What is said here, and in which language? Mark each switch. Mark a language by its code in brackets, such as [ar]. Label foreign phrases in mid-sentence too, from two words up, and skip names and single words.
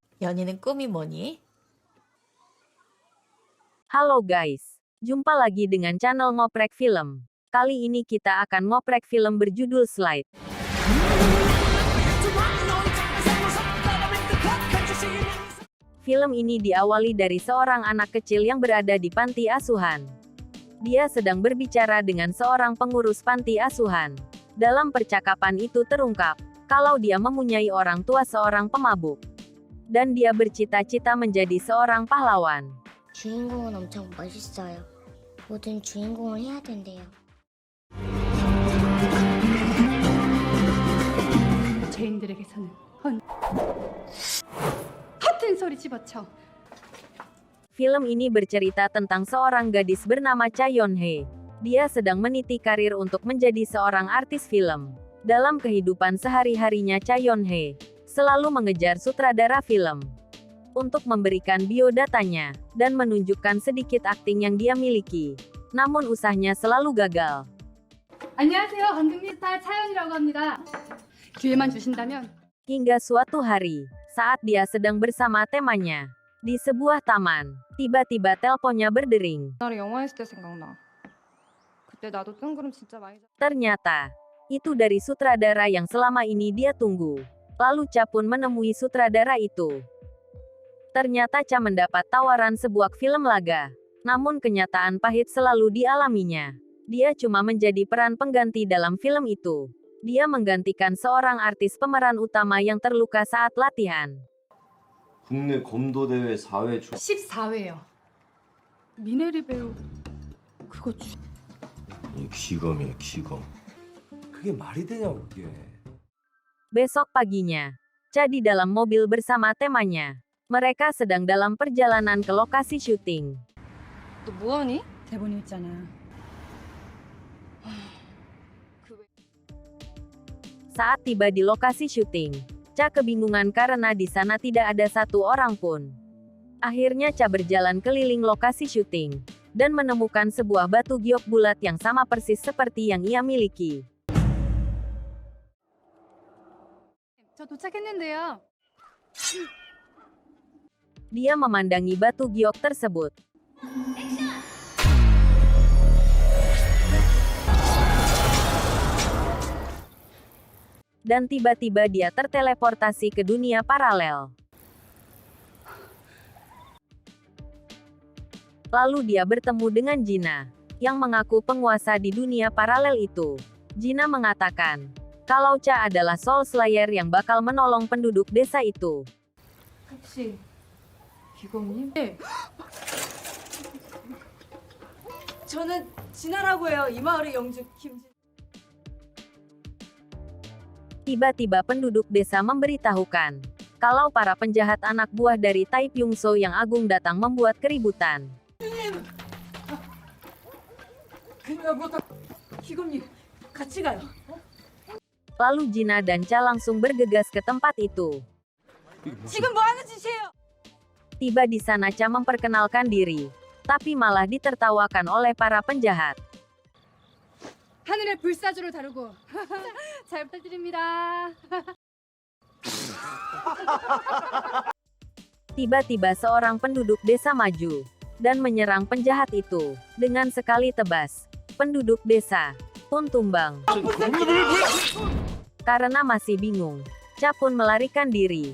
[ko] 다니는 꿈이 뭐니? [id] Halo guys, jumpa lagi dengan channel Ngoprek Film. Kali ini kita akan ngoprek film berjudul Slide. Film ini diawali dari seorang anak kecil yang berada di panti asuhan. Dia sedang berbicara dengan seorang pengurus panti asuhan. Dalam percakapan itu terungkap, kalau dia mempunyai orang tua seorang pemabuk. Dan dia bercita-cita menjadi seorang pahlawan. [ko] 주인공은 엄청 멋있어요. 뭐든 주인공을 해야 된대요. 죄인들에게서는 허튼 소리 집어쳐. [id] Film ini bercerita tentang seorang gadis bernama Cha Yeon-hye. Dia sedang meniti karir untuk menjadi seorang artis film. Dalam kehidupan sehari-harinya Cha Yeon-hye selalu mengejar sutradara film untuk memberikan biodatanya dan menunjukkan sedikit akting yang dia miliki. Namun usahanya selalu gagal. [ko] 안녕하세요. 감독님 스타 차연이라고 합니다. 기회만 주신다면. [id] Hingga suatu hari, saat dia sedang bersama temannya di sebuah taman, tiba-tiba teleponnya berdering. [ko] 옛날에 영화 했을 때 생각나. 그때 나도 뜬구름 진짜 많이 [id] Ternyata, itu dari sutradara yang selama ini dia tunggu. Lalu Cha pun menemui sutradara itu. Ternyata Cha mendapat tawaran sebuah film laga. Namun kenyataan pahit selalu dialaminya. Dia cuma menjadi peran pengganti dalam film itu. Dia menggantikan seorang artis pemeran utama yang terluka saat latihan. [ko] 국내 검도대회 4회 14회요. 미네리 배우 그거 기검이야 기검. 그게 말이 되냐고 그게. [id] Besok paginya, Cha di dalam mobil bersama temannya. Mereka sedang dalam perjalanan ke lokasi syuting. [ko] 너 뭐하니? 대본이 있잖아. [id] Saat tiba di lokasi syuting, Cha kebingungan karena di sana tidak ada satu orang pun. Akhirnya Cha berjalan keliling lokasi syuting dan menemukan sebuah batu giok bulat yang sama persis seperti yang ia miliki. [ko] 저 도착했는데요. [id] Dia memandangi batu giok tersebut. Dan tiba-tiba dia terteleportasi ke dunia paralel. Lalu dia bertemu dengan Jina, yang mengaku penguasa di dunia paralel itu. Jina mengatakan, kalau Cha adalah Soul Slayer yang bakal menolong penduduk desa itu. [ko] 혹시 기검님? 네. 저는 진아라고 해요. 이 마을의 영주 김진. [id] Tiba-tiba penduduk desa memberitahukan, kalau para penjahat anak buah dari Tai Pyung-so yang agung datang membuat keributan. [ko] 기검님 같이 가요. [id] Lalu Jina dan Cha langsung bergegas ke tempat itu. [ko] 지금 뭐 하는 짓이에요? [id] Tiba di sana Cha memperkenalkan diri, tapi malah ditertawakan oleh para penjahat. [ko] 하늘의 불사조를 다루고 잘 부탁드립니다. [id] Tiba-tiba seorang penduduk desa maju dan menyerang penjahat itu dengan sekali tebas. Penduduk desa pun tumbang. Karena masih bingung, Cha pun melarikan diri.